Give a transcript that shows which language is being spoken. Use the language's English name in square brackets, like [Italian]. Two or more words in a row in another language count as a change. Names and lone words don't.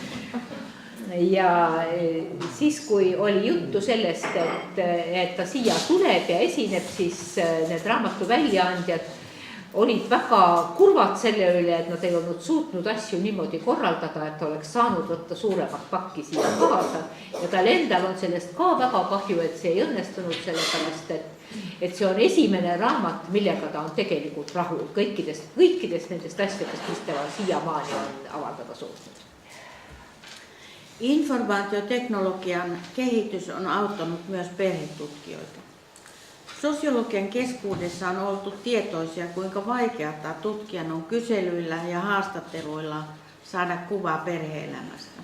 [Estonian] Ja siis, kui oli juttu sellest, et ta siia tuleb ja esineb, siis need raamatu väljaandjad olid väga kurvad selle üle, et nad ei olnud suutnud asju niimoodi korraldada, et oleks saanud võtta suuremat pakki siia kaasa. Ja tal endal on sellest ka väga kahju, et see ei õnnestunud, sellepärast, et see on esimene raamat, millega ta on tegelikult rahul kõikidest nendest asjadest, mis ta siiamaani on avaldada suutnud. [Finnish] Informaatioteknologian kehitys on auttanut myös perhetutkijoita. Sosiologian keskuudessa on oltu tietoisia, kuinka vaikeata tutkijan on kyselyillä ja haastatteluilla saada kuvaa perhe-elämästä.